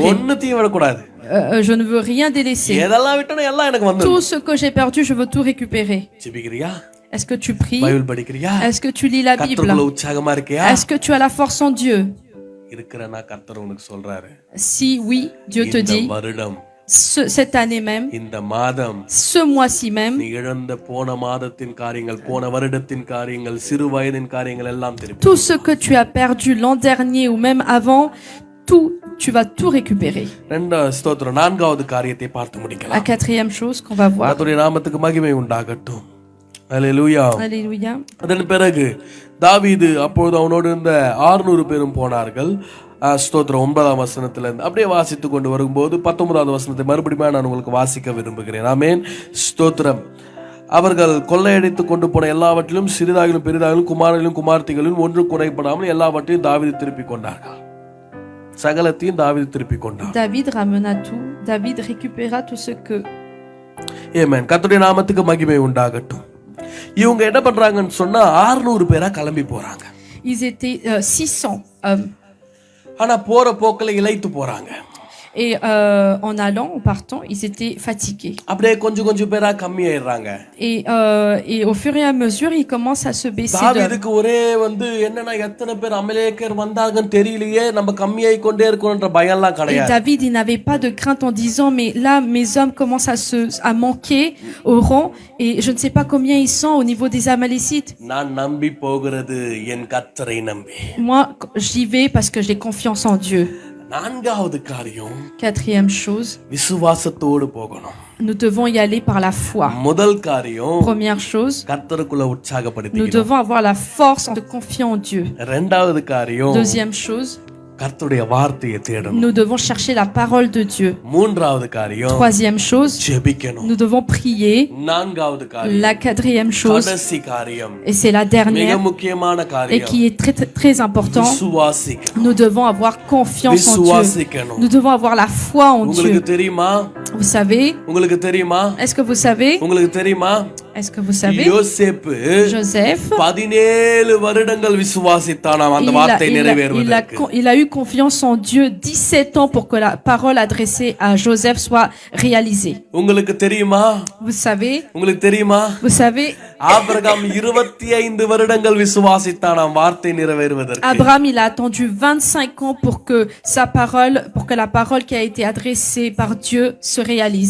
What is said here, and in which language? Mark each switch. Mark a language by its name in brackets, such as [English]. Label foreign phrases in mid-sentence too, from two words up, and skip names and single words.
[Tamil] ஒண்ணுத்தையும் விடக்கூடாது. [French] Je ne veux rien délaisser. [Tamil] எதெல்லாம் விட்டனோ எல்லாம் எனக்கு வந்து. [French] Tout ce que j'ai perdu, je veux tout récupérer. [Tamil] ஜெபிக்கிறியா? [French] Est-ce que tu pries? [Tamil] பைபிள் படிக்கிறியா? [French] Est-ce que tu lis la Bible? [Tamil] கர்த்தருக்குள்ள உற்சாகமா இருக்கியா? [French] Est-ce que tu as la force en Dieu? [Tamil] இருக்கிறனா கர்த்தர் உனக்கு சொல்றாரு. [French] Si oui, Dieu te [Tamil] இந்த [French] dit, [Tamil] வருடம், [French] cette année même, [Tamil] இந்த மாதம், [French] ce mois-ci même, [Tamil] நீ இழந்த போன மாதத்தின் காரியங்கள், போன வருடத்தின் காரியங்கள், சிறு வயதின் காரியங்கள் எல்லாம் திருப்பி. [French] tout ce que tu as perdu l'an dernier ou même avant, tu vas tout récupérer. [Tamil] ஸ்தோத்திரம். நான்காவது காரியத்தை பார்த்து [French] La [Tamil] முடிக்கலாம். [French] quatrième chose qu'on va voir. [Tamil] கர்த்தருடைய நாமத்துக்கு மகிமை உண்டாகட்டும். அல்லேலூயா. [French] Alléluia. [Tamil] அதன் பிறகு தாவீது அப்பொழுது அவனோடு இருந்த 600 பேரும் போனார்கள். ஸ்தோத்திரம். 9ஆம் வசனத்துல இருந்து அப்படியே வாசித்து கொண்டு வரும்போது 19ஆவது வசனத்தை மறுபடியும் நான் உங்களுக்கு வாசிக்க விரும்புகிறேன். ஆமென். ஸ்தோத்திரம். அவர்கள் கொள்ளையடித்து கொண்டு போன எல்லாவற்றிலும் சிறிதாகிலும் பெரிதாகிலும் குமாரர்களும் குமார்த்திகளும் ஒன்று குறைபடாமல் எல்லாவற்றையும் தாவீது திருப்பிக் கொண்டார்கள். சகலத்தையும் தாவீது திருப்பிக் கொண்டார். [French] David ramena tout. David récupéra tout ce que. [Tamil] ஆமென். கர்த்தருடைய நாமத்துக்கு மகிமை உண்டாகட்டும். இவங்க என்ன பண்றாங்கன்னு சொன்னா 600 பேரா கிளம்பி போறாங்க. [French] Ils étaient 600 hommes. [Tamil] ஆனா போற போக்குல இளைத்து போறாங்க. [French] Et en allant, en partant, ils étaient fatigués. [Tamil] அப்படியே கொஞ்சம் பேரா கம்மி ஆயிடுறாங்க. [French] Et au fur et à mesure, ils commencent à se baisser d'hommes. [Tamil] தாவீதுக்கு ஒரே என்னன்னா எத்தனை பேர் அமலேக்கர் வந்தாங்கன்னு தெரியலையே, நம்ம கம்மியாய் கொண்டே இருக்கோம்ன்ற பயம்லாம் [French] Et [Tamil] கிடையாது. [French] David, il n'avait pas de crainte en disant, mais là, mes hommes commencent à manquer au rang, et je ne sais pas combien ils sont au niveau des Amalécites. [Tamil] நான் நம்பி போகிறது என் கர்த்தரை நம்பி. [French] Moi, j'y vais parce que j'ai confiance en Dieu. [Tamil] நான்காவது காரியம், [French] Quatrième chose, [Tamil] விசுவாசத்தோடு போகணும். [French] nous devons y aller par la foi. [Tamil] முதல் காரியம், [French] Première chose, [Tamil] கர்த்தருக்குள்ள [French] nous [Tamil] உற்சாகப்படுத்திக்கணும். [French] devons avoir la force de confier en Dieu. [Tamil] இரண்டாவது காரியம், [French] Deuxième chose, [Tamil] கர்த்தருடைய வார்த்தையை தேடணும். [French] nous devons chercher la parole de Dieu. [Tamil] மூன்றாவது காரியம், [French] Troisième chose, [Tamil] ஜெபிக்கணும். [French] nous devons prier. [Tamil] நான்காவது காரியம், [French] La quatrième chose, [Tamil] கடைசி காரியம், [French] et c'est la [Tamil] மிக [French] dernière, [Tamil] முக்கியமான [French] et [Tamil] காரியம், [French] qui est très, très, très important, [Tamil] விசுவாசிக்கணும். [French] nous devons avoir confiance en Dieu. [Tamil] விசுவாசிக்கணும். [French] Nous devons avoir la foi en [Tamil] உங்களுக்கு [French] Dieu. [Tamil] தெரியுமா? [French] Vous savez, [Tamil] உங்களுக்கு தெரியுமா? [French] est-ce que vous savez, [Tamil] உங்களுக்கு தெரியுமா? [French] est-ce que vous savez, [Tamil] யோசேப்பு [French] Joseph, [Tamil] 17 வருடங்கள் விசுவாசித்தானாம் அந்த வார்த்தை நிறைவேறுவதற்கு. [French] il a eu confiance en Dieu 17 ans pour que la parole adressée à Joseph soit réalisée. [Tamil] உங்களுக்கு தெரியுமா? [French] Vous savez, [Tamil] உங்களுக்கு தெரியுமா? [French] vous savez, [Tamil] ஆபிரகாம் 25 வருடங்கள் விசுவாசித்தானாம் வார்த்தை நிறைவேறுவதற்கு. [French] Abraham, il a attendu 25 ans pour que la parole qui a été adressée par Dieu se réalise.